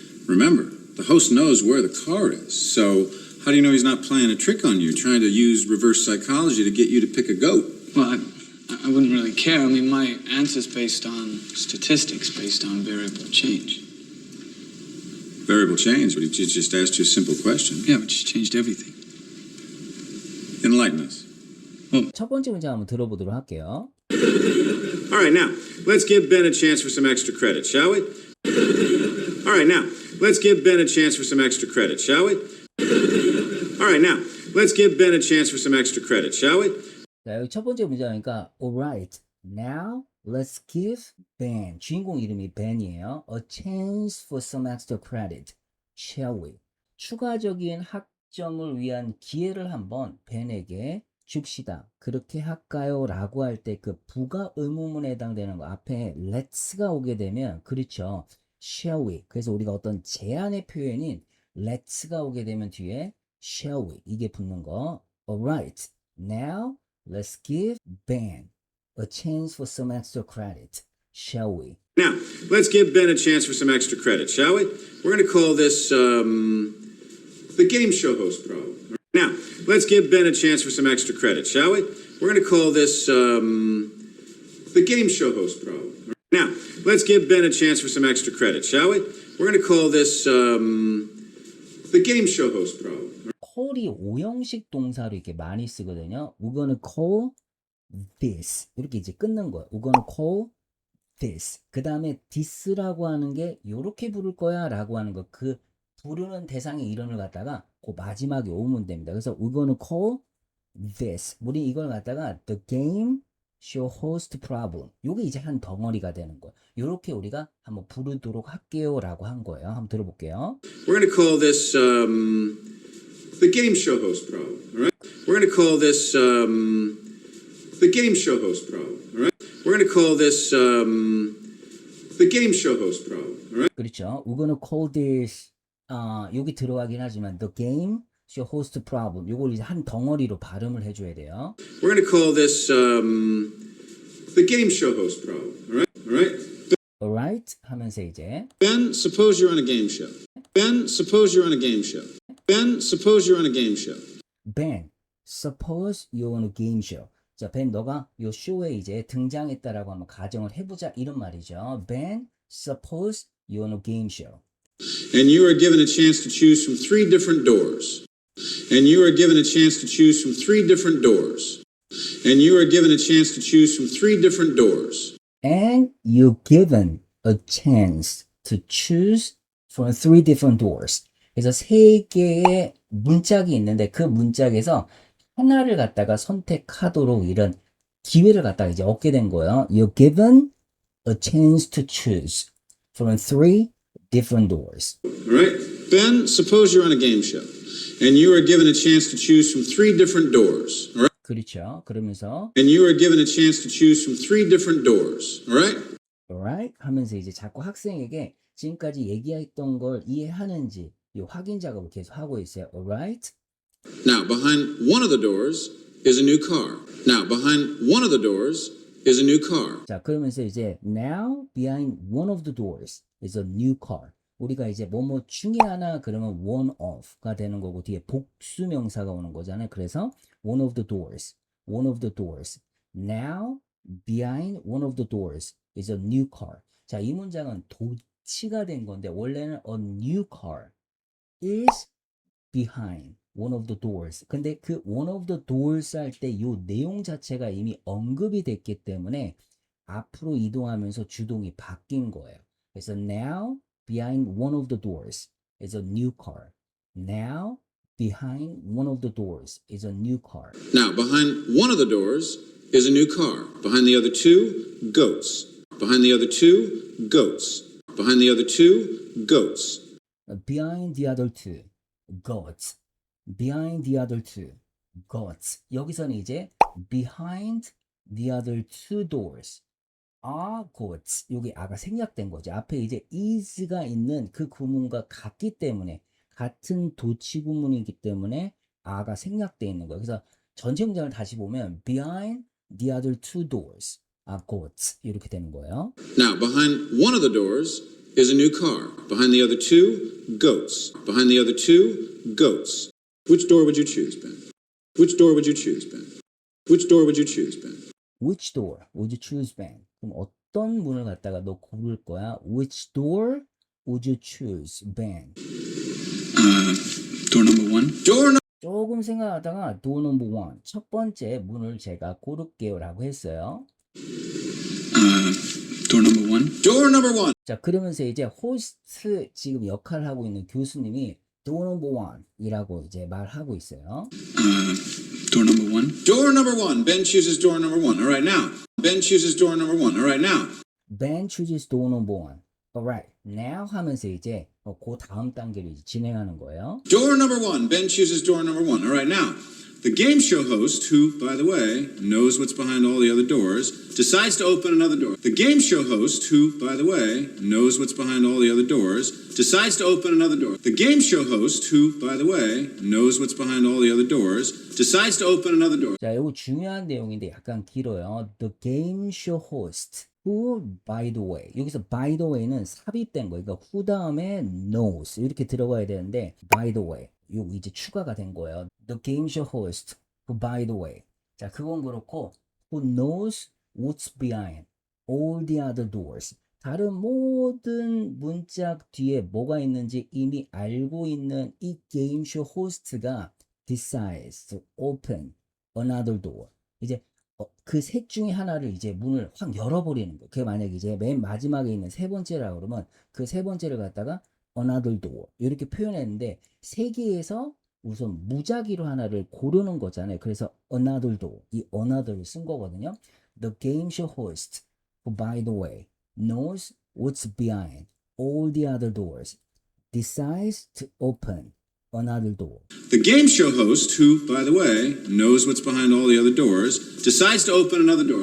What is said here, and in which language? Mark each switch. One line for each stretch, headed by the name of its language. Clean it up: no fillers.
English: Remember, the host knows where the car is, so how do you know he's not playing a trick on you, trying to use reverse psychology to get you to pick a goat? Well, I wouldn't really care. I mean, my answer's based on statistics, based on variable change. Variable change, but he just asked you a simple question. Yeah, but she changed everything. Enlighten us.
Korean: 첫 번째 문장 한번 들어보도록 할게요.
English: All right, now, let's give Ben a chance for some extra credit, shall we? All right, now, let's give Ben a chance for some extra credit, shall we? All right, now, let's give Ben a chance for some extra credit, shall we?
Korean: 자, 여기 첫 번째 문장이니까
English: Alright, now let's give Ben,
Korean: 주인공 이름이 Ben이에요.
English: A chance for some extra credit, shall we?
Korean: 추가적인 학점을 위한 기회를 한번 Ben에게 줍시다. 그렇게 할까요? 라고 할 때 그 부가 의문문에 해당되는 거 앞에 let's가 오게 되면 그렇죠.
English: shall we?
Korean: 그래서 우리가 어떤 제안의 표현인 let's가 오게 되면 뒤에
English: shall we?
Korean: 이게 붙는 거.
English: Alright, now let's give Ben a chance for some extra credit, shall we? Now, let's give Ben a chance for some extra credit, shall we? We're going to call this, the game show host problem. Now, let's give Ben a chance for some extra credit, shall we? We're going to call this, the game show host problem. Now, let's give Ben a chance for some extra credit, shall we? We're going to call this, the game show host problem.
Korean: call이 오형식 동사로 이렇게 많이 쓰거든요.
English: We're gonna call this.
Korean: 이렇게 이제 끊는 거예요.
English: We're gonna call this.
Korean: 그 다음에 this라고 하는 게 요렇게 부를 거야 라고 하는 거. 그 부르는 대상의 이름을 갖다가 그 마지막에 오면 됩니다. 그래서
English: we're gonna call this.
Korean: 우리 이걸 갖다가
English: the game show host problem.
Korean: 요게 이제 한 덩어리가 되는 거예요. 요렇게 우리가 한번 부르도록 할게요 라고 한 거예요. 한번 들어볼게요.
English: We're going to call this, the game show host problem, all right? We're going to call this, the game show host problem, all right? We're going to call this, the game show host problem, all right?
Korean: 그렇죠.
English: We're gonna call this,
Korean: 여기 들어가긴 하지만
English: the game show host problem.
Korean: 요걸 이제 한 덩어리로 발음을 해줘야 돼요.
English: We're going to call this, the game show host problem, all right? All right? Alright,
Korean: alright 하면서 이제
English: Ben, suppose you're on a game show. Ben, suppose you're on a game show. Ben, suppose you're on a game show. Ben, suppose you're on a game show.
Korean: 자, Ben, 너가 요 쇼에 이제 등장했다라고 한번 가정을 해보자 이런 말이죠.
English: Ben, suppose you're on a game show. And you are given a chance to choose from 3 different doors. And you are given a chance to choose from 3 different doors. And you are given a chance to choose from 3 different doors. And you're given a chance to choose from 3 different doors.
Korean: 그래서 3개의 문짝이 있는데 그 문짝에서 하나를 갖다가 선택하도록 이런 기회를 갖다가 이제 얻게 된 거예요.
English: You're given a chance to choose from 3 different doors. All right? Ben, suppose you're on a game show. And you are given a chance to choose from 3 different doors. All right?
Korean: 그렇죠. 그러면서
English: And you are given a chance to choose from 3 different doors. All right?
Korean: alright 하면서 이제 자꾸 학생에게 지금까지 얘기했던 걸 이해하는지 이 확인 작업을 계속 하고 있어요.
English: alright? Now, behind one of the doors is a new car. Now, behind one of the doors is a new car.
Korean: 자, 그러면서 이제
English: now behind one of the doors is a new car.
Korean: 우리가 이제 뭐뭐 중에 하나 그러면
English: one of
Korean: 가 되는 거고 뒤에 복수 명사가 오는 거잖아요. 그래서
English: one of the doors, one of the doors. Now behind one of the doors is a new car.
Korean: 자, 이 문장은 도치가 된 건데 원래는
English: a new car is behind one of the doors.
Korean: 근데 그
English: one of the doors
Korean: 할 때 이 내용 자체가 이미 언급이 됐기 때문에 앞으로 이동하면서 주동이 바뀐 거예요. 그래서
English: now behind one of the doors is a new car. Now behind one of the doors is a new car. Now, behind one of the doors is a new car. Behind the other 2, goats. Behind the other 2, goats. Behind the other 2, goats. Behind the other 2, goats. Behind the other 2, goats.
Korean: 여기서는 이제
English: behind the other 2 doors are goats.
Korean: 여기 아가 생략된 거죠. 앞에 이제 is가 있는 그 구문과 같기 때문에 같은 도치 구문이기 때문에 아가 생략되어 있는 거예요. 그래서 전체 문장을 다시 보면
English: behind the other 2 doors are goats.
Korean: 이렇게 되는 거예요.
English: Now, behind one of the doors is a new car. Behind the other 2, goats. Behind the other 2, goats. Which door would you choose, Ben? Which door would you choose, Ben? Which door would you choose, Ben? Which door would you choose, Ben?
Korean: 그럼 어떤 문을 갖다가 너 고를 거야?
English: Which door would you choose, Ben? Door number 1. Door
Korean: 조금 생각하다가
English: door number 1,
Korean: 첫 번째 문을 제가 고를게요 라고 했어요.
English: Door number 1. Door number 1.
Korean: 자, 그러면서 이제 호스트 지금 역할을 하고 있는 교수님이
English: door number 1
Korean: 이라고 이제 말하고 있어요.
English: Door number 1. Door number 1. Ben chooses door number 1. All right, now. Ben chooses door number 1. All right, now. Ben chooses door number 1. Alright, now 하면서 이제 그 다음 단계를 이제 진행하는 거예요. Door number 1. Ben chooses door number 1. All right, now. The game show host, who, by the way, knows what's behind all the other doors, decides to open another door. The game show host, who, by the way, knows what's behind all the other doors, decides to open another door. The game show host, who, by the way, knows what's behind all the other doors, decides to open another door.
Korean: 자, 이거 중요한 내용인데 약간 길어요.
English: The game show host, who, by the way.
Korean: 여기서 by the way는 삽입된 거예요. 그러니까 who 다음에 knows 이렇게 들어가야 되는데
English: by the way.
Korean: 요 이제 추가가 된 거예요.
English: The game show host, who by the way.
Korean: 자, 그건 그렇고
English: who knows what's behind all the other doors.
Korean: 다른 모든 문짝 뒤에 뭐가 있는지 이미 알고 있는 이 게임 쇼 호스트가
English: decides to open another door.
Korean: 이제 그 셋 중에 하나를 이제 문을 확 열어버리는 거예요. 그게 만약에 이제 맨 마지막에 있는 세 번째라고 그러면 그 세 번째를 갖다가
English: another door
Korean: 이렇게 표현했는데 세 개에서 우선 무작위로 하나를 고르는 거잖아요. 그래서
English: another door
Korean: 이 another를 쓴 거거든요.
English: The game show host, who by the way knows what's behind all the other doors, decides to open another door. The game show host, who, by the way, knows what's behind all the other doors, decides to open another door.